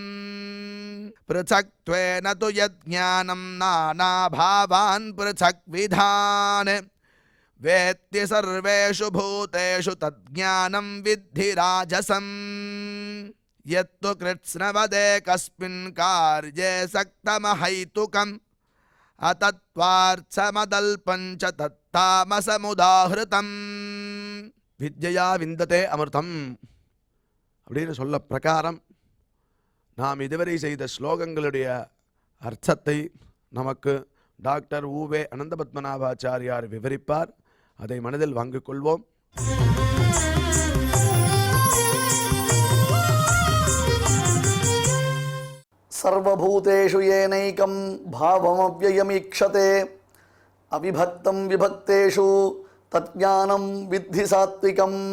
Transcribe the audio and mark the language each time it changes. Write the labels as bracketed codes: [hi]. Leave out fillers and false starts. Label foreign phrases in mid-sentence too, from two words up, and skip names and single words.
[sa] पृथक्त्वेन तु यज्ञानं नानाभावान् पृथक्विधान् वेत्ति सर्वेषु भूतेषु तज्ज्ञानं विद्धि राजसम्। यत्तु कृत्स्नवदे कस्मिन् कार्ये सक्तमहैतुकम् अतत्वार्थमदल्पञ्च तत्तामसमुदाहृतम्। विद्या विन्दते अमृतम् [ta] அப்படின்னு சொல்ல பிரகாரம் நாம் இதுவரை செய்த ஸ்லோகங்களுடைய அர்த்தத்தை நமக்கு டாக்டர் ஊவே அனந்தபத்மநாபாச்சாரியார் விவரிப்பார். அதை மனதில் வாங்கிக் கொள்வோம். [sa] सर्वभूतेषु येनैकं भावमव्ययमीक्षते अविभक्तं विभक्तेषु तज्ज्ञानं विद्धि सात्विकम्।